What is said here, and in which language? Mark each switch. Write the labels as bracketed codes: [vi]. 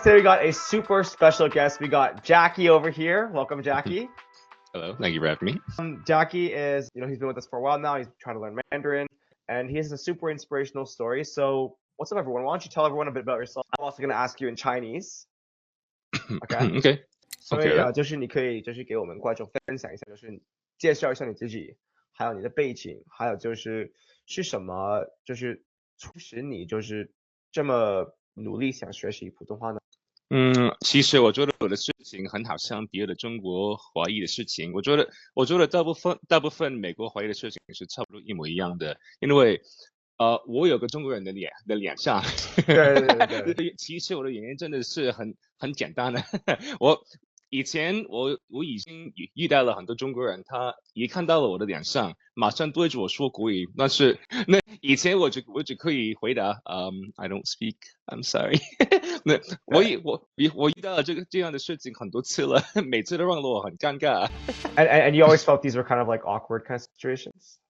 [en] Today we got a super special guest. We got Jackie over here. Welcome, Jackie. Hello, thank you for having me. Jackie is, he's been with us for a while now. He's trying to learn Mandarin, and he has a super inspirational story. So, what's up, everyone? Why don't you tell everyone a bit about yourself? I'm also going to ask you in Chinese. Okay. Okay. [zh] 所以 [en] Okay. [zh] 就是你可以就是给我们观众分享一下，就是介绍一下你自己，还有你的背景，还有就是什么就是促使你就是这么努力想学习普通话呢？其实我觉得我的事情很好像别的中国华裔的事情，我觉得大部分美国华裔的事情是差不多一模一样的，因为我有个中国人的脸上，对，其实我的原因真的是很简单的，以前我已经遇到了很多中国人，他一看到了我的脸上，马上对着我说国语。但是那以前我只可以回答 [en] I don't speak, I'm sorry [zh] 那我遇到了这样的事情很多次了，每次都让我很尴尬。 [en] And you always felt these were kind of like awkward kind of situations.